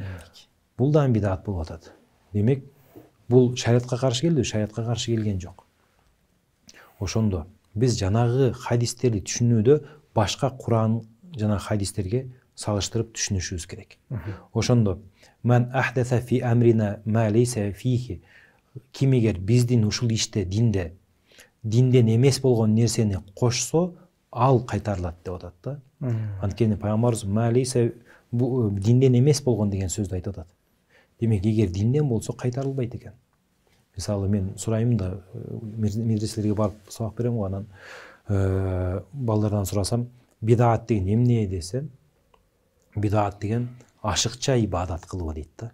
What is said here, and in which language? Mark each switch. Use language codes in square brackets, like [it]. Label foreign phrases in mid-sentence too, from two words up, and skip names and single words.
[ky] Бул да бидат болуп атат. Демек бул шариатка каршы келди, шариатка каршы келген жок. Ошондо биз жанагы хадистерди түшүнүүдө башка Куран жана хадистерге салыштырып түшүнүшүбүз керек. [ar] Ошондо من أحدث في أمرنا ما ليس فيه, [ky] кимигер биздин ушул иште динден эмес болгон нерсени кошсо, ал кайтарылат деп атат да. Анткени пайгамбарыбыз [ar] ما ليس [ky] динден эмес болгон деген сөздү айтып атат. Демек эгер динден болсо кайтарылбайт экен. Мисалы мен сурайм да, медреселерге барып сабак берем го, анан балдардан сурасам, бидат деген эмне десем, бидат деген ашыкча ибадат кылуу дейт да.